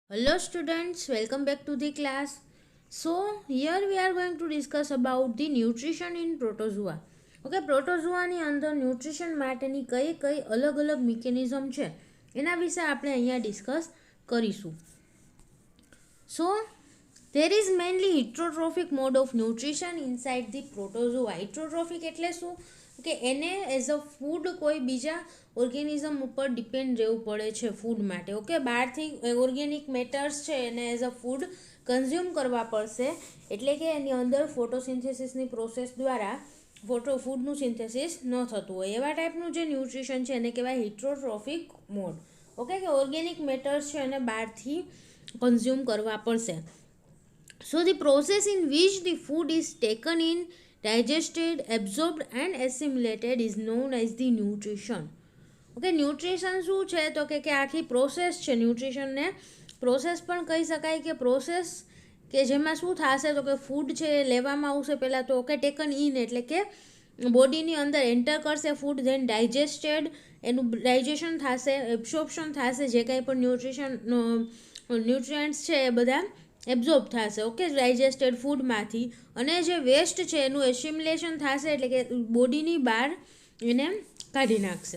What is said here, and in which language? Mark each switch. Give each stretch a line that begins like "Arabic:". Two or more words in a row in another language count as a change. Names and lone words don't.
English: Hello students, welcome back to the class. So here we are going to discuss about the nutrition in protozoa.
Gujarati: ઓકે પ્રોટોઝોઆની અંદર ન્યુટ્રિશન માટેની કઈ કઈ અલગ અલગ મિકેનિઝમ છે એના વિશે આપણે અહીંયા ડિસ્કસ કરીશું.
English: સો there is mainly heterotrophic mode of nutrition inside the protozoa.
Gujarati: heterotrophic એટલે શું કે એને
English: as a food
Gujarati: કોઈ બીજા ઓર્ગેનિઝમ ઉપર ડિપેન્ડ રહેવું પડે છે ફૂડ માટે. ઓકે, બહારથી
English: organic matters
Gujarati: છે એને
English: as a food consume
Gujarati: કરવા પડશે, એટલે કે એની અંદર ફોટોસિન્થેસિસની પ્રોસેસ દ્વારા ફૂડનું સિન્થેસિસ ન થતું હોય એવા ટાઈપનું જે ન્યુટ્રિશન છે એને કહેવાય
English: heterotrophic mode.
Gujarati: ઓકે, કે
English: organic matters
Gujarati: છે એને બહારથી કન્ઝ્યુમ કરવા પડશે.
English: So the process in which the food is taken in, digested, absorbed and assimilated is known as the nutrition.
Gujarati: ઓકે, ન્યુટ્રિશન શું છે તો કે આખી પ્રોસેસ છે. ન્યુટ્રિશનને પ્રોસેસ પણ કહી શકાય કે પ્રોસેસ કે જેમાં શું થશે તો કે ફૂડ છે એ લેવામાં આવશે પહેલાં તો ઓકે
English: taken in
Gujarati: એટલે કે બોડીની અંદર એન્ટર કરશે ફૂડ, ધેન ડાયજેસ્ટેડ એનું ડાયજેશન થશે, એબ્સોર્પ્શન થશે, જે કાંઈ પણ ન્યુટ્રિયન્ટ્સ છે એ બધા એબ્ઝોર્બ થશે ઓકે
English: digested food,
Gujarati: અને જે વેસ્ટ છે એનું એસિમ્યુલેશન થશે એટલે કે બોડીની બહાર એને કાઢી નાખશે.